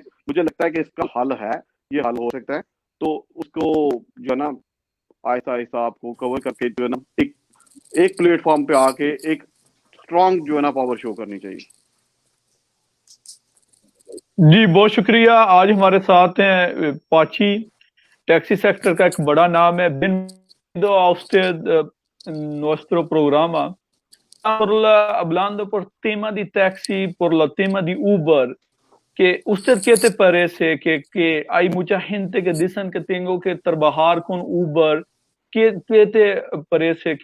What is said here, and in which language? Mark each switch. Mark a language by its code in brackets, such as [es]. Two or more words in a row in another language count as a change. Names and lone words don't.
[ur] مجھے لگتا ہے کہ اس کا حل ہے، یہ حل ہو سکتا ہے، تو اس کو جو ہے نا آہستہ آہستہ آپ کو کور کر کے جو ہے نا ایک پلیٹ فارم پہ آ کے ایک سٹرانگ جو ہے نا [en] power show [ur] کرنی چاہیے. جی بہت شکریہ. آج ہمارے ساتھ ہیں پاچی, [en] taxi sector [ur] کا ایک بڑا نام ہے. [es] Bienvenido a usted nuestro programa. Hablando por tema de taxi, por el tema de Uber, que usted qué te parece que hay mucha gente que dicen que tengo que trabajar con Uber, ¿qué te parece?